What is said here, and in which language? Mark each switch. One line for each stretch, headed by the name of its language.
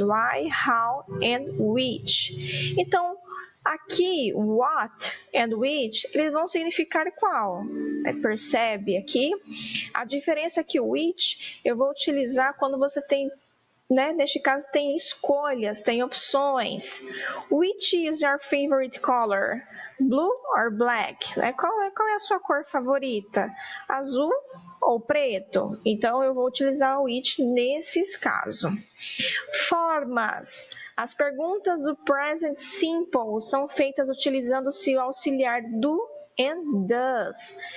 English: Why, how and which.
Portuguese: Então, aqui, what and which, eles vão significar qual? Percebe aqui? A diferença é que o which eu vou utilizar quando você tem, né, neste caso tem escolhas, tem opções.
English: Which is your favorite color? Blue or black?
Portuguese: Qual é a sua cor favorita? Azul ou preto? Então, eu vou utilizar o which nesses casos. Formas. As perguntas do present simple são feitas utilizando-se o auxiliar do and does.